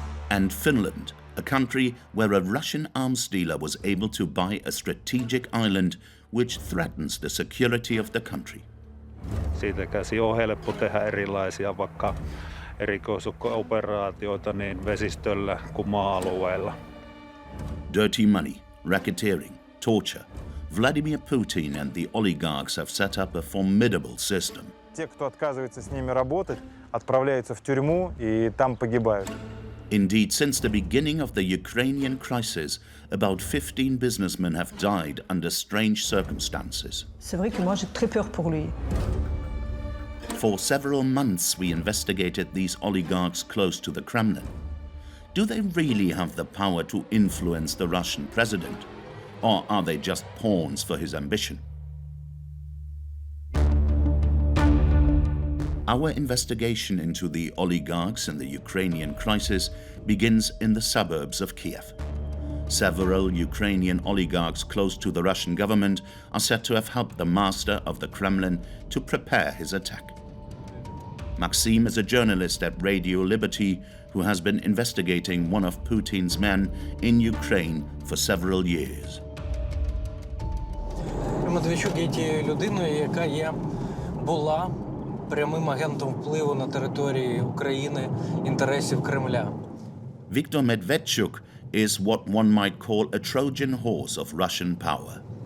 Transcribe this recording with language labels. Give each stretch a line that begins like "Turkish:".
English: And Finland, a country where a Russian arms dealer was able to buy a strategic island which threatens the security of the country.
Finnish: Siitä käsi on helppo tehdä erilaisia vaikka erikoisoperaatioita niin vesistöllä kuin maa-alueella.
English: Dirty money, racketeering, torture. Vladimir Putin and the oligarchs have set up a formidable system.
Russian: Те, кто отказывается с ними работать, отправляются в тюрьму и там погибают.
English: Indeed, since the beginning of the Ukrainian crisis, about 15 businessmen have died under strange circumstances.
French: C'est vrai que moi j'ai très peur pour lui.
English: For several months, we investigated these oligarchs close to the Kremlin. Do they really have the power to influence the Russian president? Or are they just pawns for his ambition? Our investigation into the oligarchs and the Ukrainian crisis begins in the suburbs of Kiev. Several Ukrainian oligarchs close to the Russian government are said to have helped the master of the Kremlin to prepare his attack. Maxim is a journalist at Radio Liberty who has been investigating one of Putin's men in Ukraine for several years.
Ukrainian: Медведчук є тією людиною, яка була прямим агентом впливу на території України інтересів Кремля.
English: Viktor Medvedchuk is what one might call a Trojan horse of Russian power.